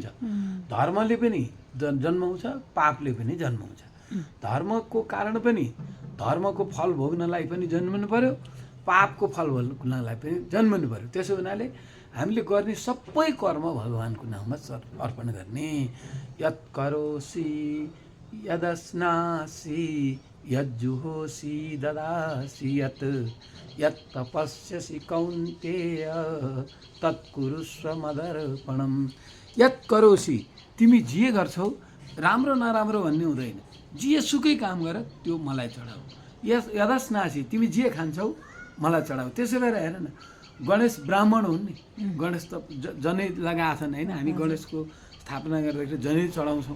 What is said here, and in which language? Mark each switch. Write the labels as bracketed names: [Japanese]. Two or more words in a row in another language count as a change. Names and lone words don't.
[Nepali] धर्मले पनि जन्माउँछ, पापले पनि जन्माउँछ। धर्मको कारण पनि, धर्मको फल भोग्नलाई पनि जन्मनु पर्यो, पापको फल भोग्नलाई पनि जन्मनु पर्यो। त्यसो हुनाले हामीले गर्ने सबै कर्म भगवान्को नाममा अर्पण गर्ने। [Sanskrit] यत् करोसि यदस्नासि यज्जुहोसि ददासि यत् यत् तपस्यसि कौन्तेय तत्कुरुष्व मदर्पणम्। यत् करोसि, [Nepali] तिमी जे गर्छौ राम्रो नराम्रो भन्ने हुँदैन, जेसुकै काम गर त्यो मलाई चढाऊ। यदस्नासि, तिमी जे खान्छौ मलाई चढाऊ। त्यसो भएर हेर न, गणेश ब्राह्मण हुन् नि, गणेश त जनै लगाएछन् होइन, हामी गणेशको स्थापना गर्दाखेरि जनै चढाउँछौँ।